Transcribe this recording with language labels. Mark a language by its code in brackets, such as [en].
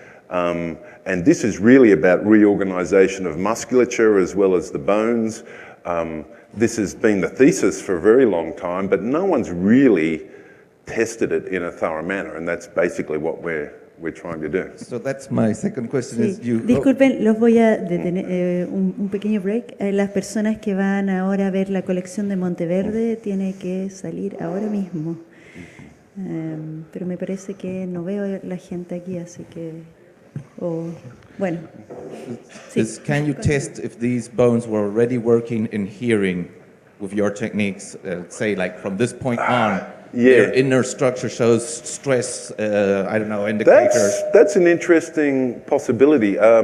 [en] And this is really about reorganization of musculature as well as the bones. This has been the thesis for a very long time, but no one's really tested it in a thorough manner, and that's basically what we're trying to do. So that's my second question. [es] Sí. [en] Is you [es] Disculpen, los voy a detener un pequeño break. Las personas que van ahora a ver la colección de Monteverde tienen que salir ahora mismo. Pero me parece que no veo la gente aquí, así que... bueno. Sí. [en] Can you test if these bones were already working in hearing with your techniques? Say, like from this point on, their inner structure shows stress, I don't know, indicators. That's an interesting possibility.